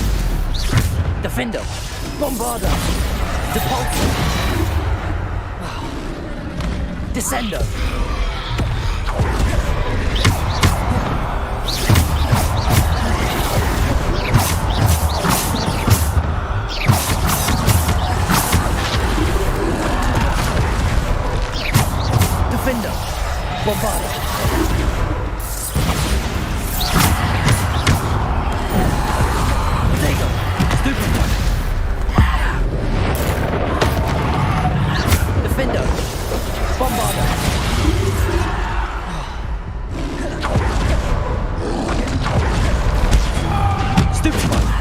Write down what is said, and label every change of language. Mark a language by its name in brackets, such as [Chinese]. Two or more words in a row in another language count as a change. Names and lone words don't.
[English] Defender! Bombarda! Depulsor! Descendo! Defender! Bombarda! Protego! Stupid one! Defender! Bombarda! Stupid one!